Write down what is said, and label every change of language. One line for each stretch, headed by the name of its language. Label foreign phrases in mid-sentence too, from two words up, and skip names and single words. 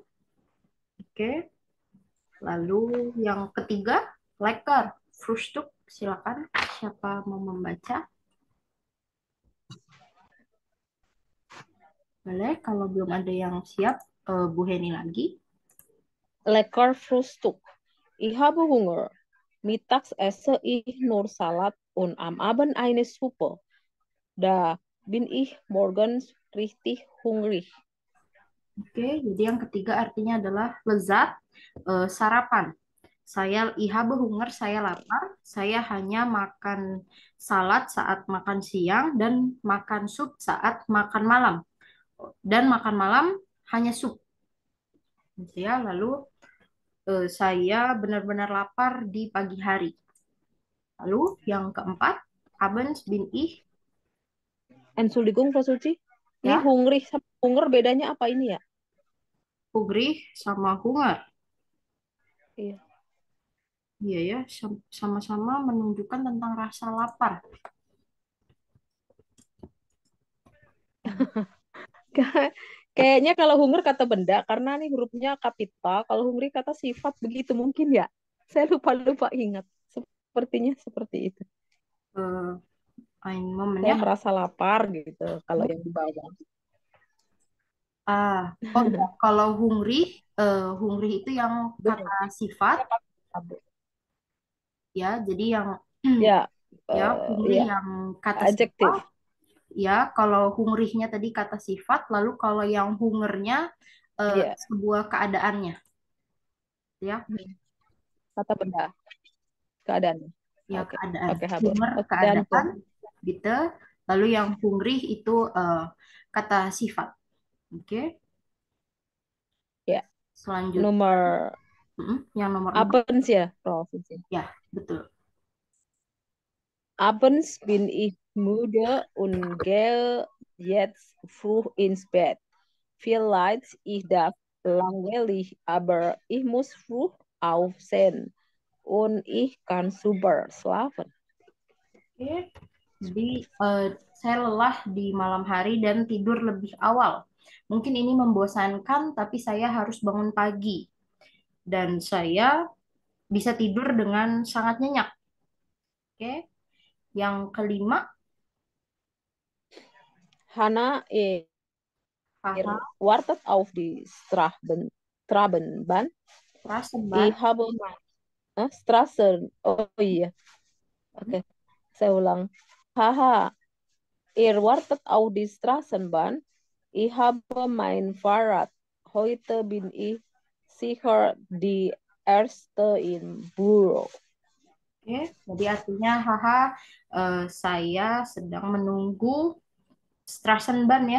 Indonesian: Oke. Lalu yang ketiga,
German: lekker, frühstück.
Indonesian: Silakan, siapa mau membaca? Boleh, kalau belum ada yang siap, Bu Heni lagi.
German: Lekker Frühstück. Ich habe Hunger. Mittags esse ich nur Salat und am Abend eine Suppe. Da bin ich morgens richtig hungrig.
Indonesian: Oke, jadi yang ketiga artinya adalah lezat, sarapan. Saya
German: ihabe hunger,
Indonesian: saya lapar. Saya hanya makan salad saat makan siang dan makan sup saat makan malam. Dan makan malam hanya sup. Gitu ya. Lalu saya benar-benar lapar di pagi hari. Lalu yang keempat,
German: abends bin ich, Entschuldigung, Frau Suci. Ini
Indonesian: ya, hungrig sama hunger bedanya apa ini ya? hungrig sama hunger. Iya. Iya ya, sama-sama menunjukkan tentang rasa lapar. Kayaknya kalau hunger kata benda, karena nih hurufnya kapital, kalau hungry kata sifat begitu mungkin ya. Saya lupa-lupa ingat. Sepertinya seperti itu.
German: Eh, Ein moment
Indonesian: Saya ya. merasa lapar gitu kalau yang di bawah. Ah, oh ya, kalau hungry, hungry itu yang kata Benar. sifat, Saya pakai tabel. ya. Jadi yang Ya, ya hungry ya, yang kata adjektif. sifat, ya. Kalau hungrynya tadi kata sifat, lalu kalau yang hungernya Iya, sebuah keadaannya, ya, kata benda, keadaan. ya Oke, keadaan. oke, habe. Hunger Oke, keadaan, danke. gitu. Lalu yang hungry itu kata sifat. Oke. Ya, Selanjutnya, nomor yang nomor 4, abends ya, provinsi. ya, betul.
German: Abends bin ich müde und gehe jetzt früh ins Bett. Vielleicht ist das langweilig, aber ich muss früh aufstehen und ich kann super schlafen.
Indonesian: Oke. Jadi saya lelah di malam hari dan tidur lebih awal. Mungkin ini membosankan, tapi saya harus bangun pagi dan saya bisa tidur dengan sangat nyenyak. Oke. Yang kelima, Hana paham,
German: wartet auf die Straßenbahn. prasebat. Ich habe Straßen.
Indonesian: Oh iya, oke. Saya ulang.
German: Haha, wartet auf die Straßenbahn. Ich habe mein Fahrrad. Heute bin ich sicher die Erste im Büro.
Indonesian: Oke. Jadi artinya, haha, saya sedang menunggu Strassenbahn ya.